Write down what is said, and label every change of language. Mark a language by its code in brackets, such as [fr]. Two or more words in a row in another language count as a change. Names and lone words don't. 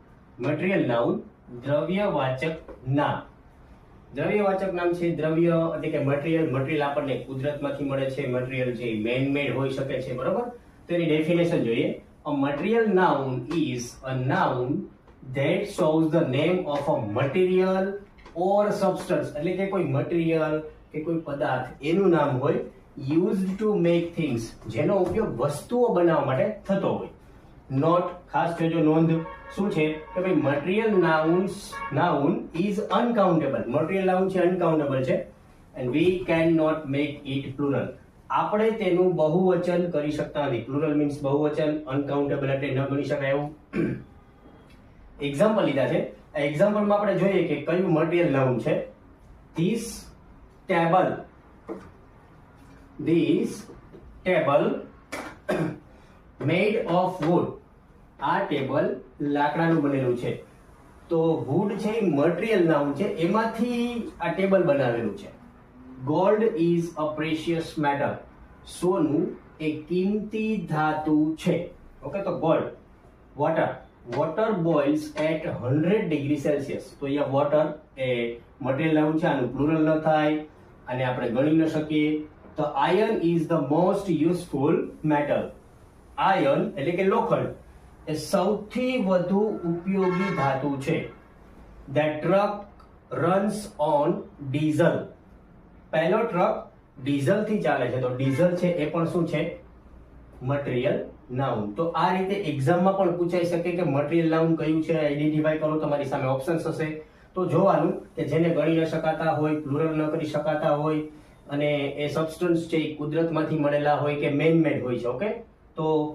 [en] material noun [gu] દ્રવ્યવાચક નામ. દ્રવ્યવાચક નામ છે દ્રવ્ય એટલે કે મટીરિયલ આપણને કુદરતમાંથી મળે છે. મટીરિયલ છે [en] man made [gu] હોઈ શકે છે, બરોબર. તો એની ડેફિનેશન જોઈએ. [en] A material noun is a noun that shows the name of a material or substance. [gu] એટલે કે કોઈ મટીરિયલ કે કોઈ પદાર્થ એનું નામ હોય, [en] used to make things, [gu] જેનો ઉપયોગ વસ્તુઓ બનાવવા માટે થતો હોય. નોટ, ખાસ જોજો, નોંધ શું છે કે ભાઈ [en] material noun is uncountable. material noun છે અનકાઉન્ટેબલ છે, and we can not make it plural. [gu] આપણે તેનું બહુવચન કરી શકતા નથી. [en] plural means [gu] બહુવચન, અનકાઉન્ટેબલ એટલે ન ગણી શકાય એવું. એક્ઝામ્પલ લીધા છે. આ એક્ઝામ્પલમાં આપણે જોઈએ કે કયું [en] material noun [gu] છે. [en] This table made of wood. [gu] આ ટેબલ લાકડાનું બનેલું છે. તો wood છે એ મટીરિયલ નાઉન છે, એમાંથી આ ટેબલ બનાવેલું છે. [en] Gold is a precious metal. [gu] સોનું એ કિંમતી ધાતુ છે. ઓકે, તો gold. [en] Water boils at 100 degree Celsius. [gu] તો અહીંયા water એ [en] material noun [gu] છે, આનું પ્લુરલ ન થાય અને આપણે ગણી ન શકીએ. [en] તો iron is the most useful metal. [gu] આયર્ન એટલે કે લોખંડ એ સૌથી વધુ ઉપયોગી ધાતુ છે. [en] That truck runs on diesel. [gu] પહેલો ટ્રક ડીઝલ થી ચાલે છે, તો ડીઝલ છે એ પણ શું છે? [en] material noun. [gu] તો આ રીતે એક્ઝામમાં પણ પૂછાઈ શકે કે [en] material noun [gu] કયું છે, આઈડેન્ટિફાઈ કરો. તમારી સામે ઓપ્શન્સ હશે, તો જોવાનું કે જેને ગણી ન શકાતા હોય, પ્લુરલ ન કરી શકાતા હોય, અને એ સબસ્ટન્સ છે એ કુદરતમાંથી મળેલા હોય કે [en] man made [gu] હોય છે.